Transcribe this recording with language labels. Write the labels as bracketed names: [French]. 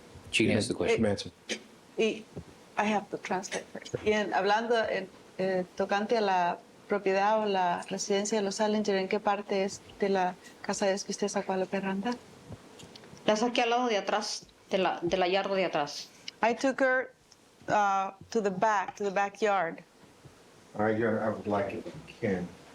[English] She can answer the question. Answer. Y I have to translate first. [Spanish] Y hablando tocante a la propiedad o la residencia de los Salinger, ¿en qué parte es de la casa es que usted sacó a la perranda? La saqué al lado de atrás, de la yarda de atrás. [English] I took her to the backyard. All right, I would like it, Ken.